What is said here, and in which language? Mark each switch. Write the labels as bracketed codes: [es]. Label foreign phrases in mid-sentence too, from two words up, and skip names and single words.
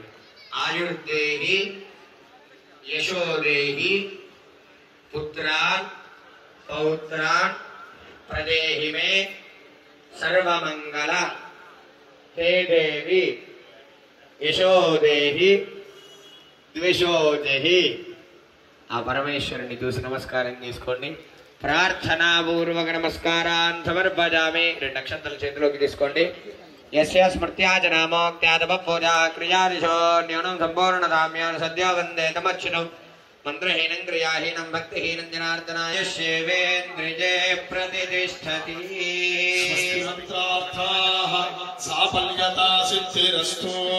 [sa] ఆయుర్దేహి యశోదేహి పుత్రాన్ పౌత్రాన్ ప్రదేహి మే సర్వమంగళ హే దేవి యశోదేహి ద్విషోదేహి. [te] ఆ పరమేశ్వరుని చూసి నమస్కారం చేసుకోండి. [sa] ప్రార్థనాపూర్వక నమస్కారాన్ సమర్పయామి. [te] 2 అక్షంతలు చేతిలోకి తీసుకోండి. [sa] यस्य स्मृत्याजनामोक्त्यादपपूजा क्रियादिशो न्यूनं सम्पूर्णधाम्यान् सद्यो वन्दे तमच्युतम् मंत्रहीनं क्रियाहीनं भक्तिहीनं जनार्दनाय शिवेन्द्रिये प्रतिष्ठति। स्वस्तिमन्त्रार्थाः साफल्यता सिद्धिरस्तु।